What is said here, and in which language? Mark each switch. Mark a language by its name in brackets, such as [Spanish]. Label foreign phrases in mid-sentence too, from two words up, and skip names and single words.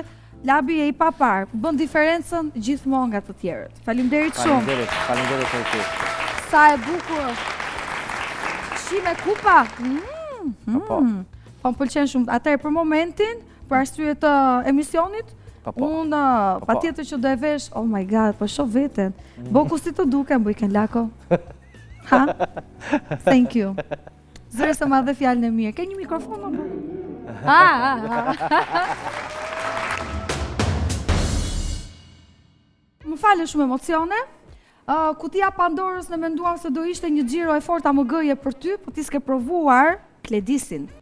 [Albanian] Labi e i papar, bën diferencën gjithmonë nga të tjerët. Faleminderit shumë. Faleminderit për ty. Sa e bukur. Shi me kupa. Po më pëlqen shumë. Atëherë për momentin, për arsye të emisionit, unë patjetër që do e vesh, [English] oh my God, [Albanian] po shoh veten. Boku si të duken, bujken lako. [English] Ha? Thank you. [Albanian] Zërë se ma dhe fjallën e mirë. Ke një mikrofon në Më falë shumë emocione. Kutia Pandorës në menduam se do ishte një xhiro e fortë AMG-je për ty, po ti s'ke provuar Gledisin.